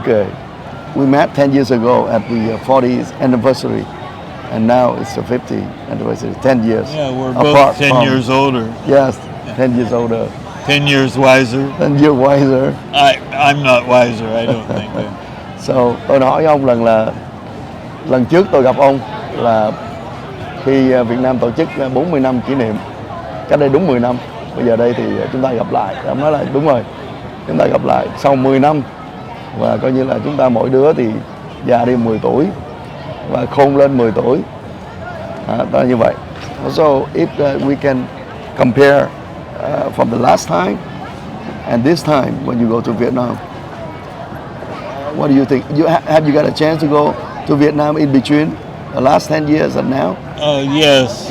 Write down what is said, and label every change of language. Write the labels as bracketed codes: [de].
[en] Okay. We met 10 years ago at the 40th anniversary, and now it's the 50th anniversary, 10 years. Yeah, we're apart both 10 from- years older, Yes, 10 years older, 10 years wiser. 10 years wiser. I'm not wiser, I don't think. [vi] So, tôi hỏi ông lần trước tôi gặp ông là khi Việt Nam tổ chức 40 năm kỷ niệm, cách đây đúng 10 năm. Bây giờ đây thì chúng ta gặp lại. Ông nói là đúng rồi, chúng ta gặp lại sau 10 năm và coi như là chúng ta mỗi đứa thì già đi 10 tuổi và khôn lên 10 tuổi. Đó là như vậy. [en] So if we can compare from the last time and this time when you go to Vietnam, what do you think? Have you got a chance to go to Vietnam in between the last 10 years and now? Yes.